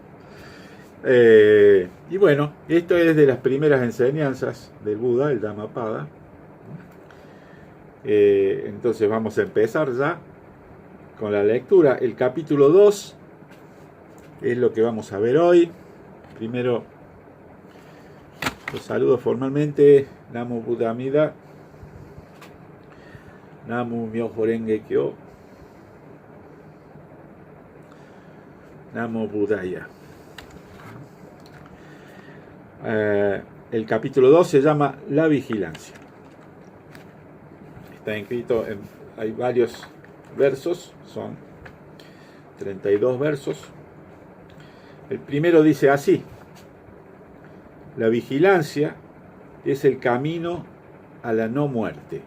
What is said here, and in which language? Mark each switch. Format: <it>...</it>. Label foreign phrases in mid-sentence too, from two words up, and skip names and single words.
<es>Y bueno, esto es de las primeras enseñanzas del Buda, el Dhammapada. Entonces vamos a empezar ya con la lectura. El capítulo 2 es lo que vamos a ver hoy. Primero los saludo formalmente.</es> <ja>Namo Buddha Amida, Namo Myoho Renge Kyo,</ja> <pi>Namo Buddhaya.</pi> <es>El capítulo 2 se llama La Vigilancia. Está escrito hay varios versos, son 32 versos. El primero dice así: la vigilancia es el camino a la no muerte.</es>